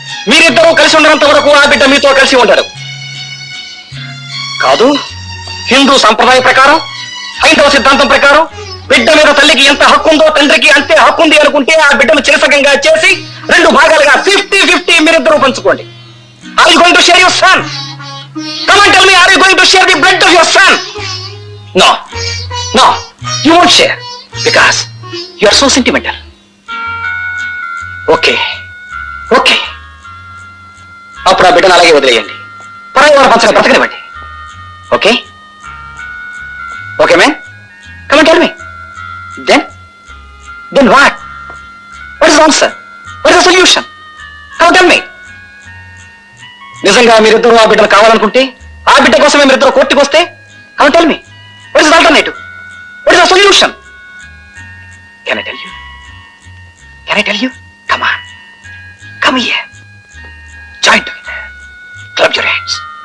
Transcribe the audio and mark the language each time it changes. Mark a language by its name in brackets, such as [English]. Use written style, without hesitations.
[Telugu] మీరిద్దరూ కలిసి ఉండనంత వరకు ఆ బిడ్డ మీతో కలిసి ఉండరు. కాదు, హిందూ సంప్రదాయ ప్రకారం, హైందవ సిద్ధాంతం ప్రకారం బిడ్డ మీద తల్లికి ఎంత హక్కు ఉందో తండ్రికి అంతే హక్కు ఉంది అనుకుంటే ఆ బిడ్డను చిరసకంగా చేసి రెండు భాగాలుగా 50-50 మీరిద్దరూ పంచుకోండి. [English] Are you going to share your son? Come and tell me, are you going to share the blood of your son? No, you won't share because you are so sentimental. Okay. [Telugu] అప్పుడు ఆ బిడ్డను అలాగే వదిలేయండి, పరాయి వాళ్ళ పంచగా బ్రతకనివ్వండి. [English] Okay man? Come and tell me. Then what? What is the answer? What is the solution? Come and tell me. [Telugu] నిజంగా మీరిద్దరూ ఆ బిడ్డను కావాలనుకుంటే ఆ బిడ్డ కోసమే మీరిద్దరు కోర్టుకు వస్తే అవును [English] Tell me what is alternative what is the solution can I tell you come on come here join together club your hands.